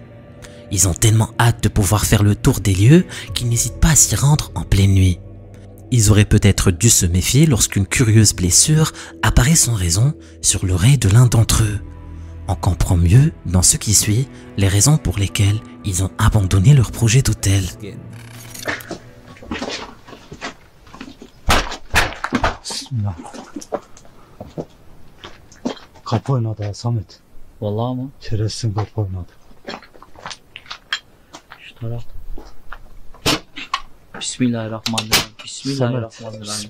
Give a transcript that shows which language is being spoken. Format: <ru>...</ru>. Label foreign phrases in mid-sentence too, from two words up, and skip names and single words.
<fr>Ils ont tellement hâte de pouvoir faire le tour des lieux qu'ils n'hésitent pas à s'y rendre en pleine nuit. Ils auraient peut-être dû se méfier lorsqu'une curieuse blessure apparaît sans raison sur l'oreille de l'un d'entre eux. On comprend mieux dans ce qui suit les raisons pour lesquelles ils ont abandonné leur projet d'hôtel.</fr> <tr>Bismillah. Kapı oynadı ha Samet. Vallahi mı? Şerefsin kapı oynadı. Şu taraf. Bismillahirrahmanirrahim. Bismillahirrahmanirrahim.</tr>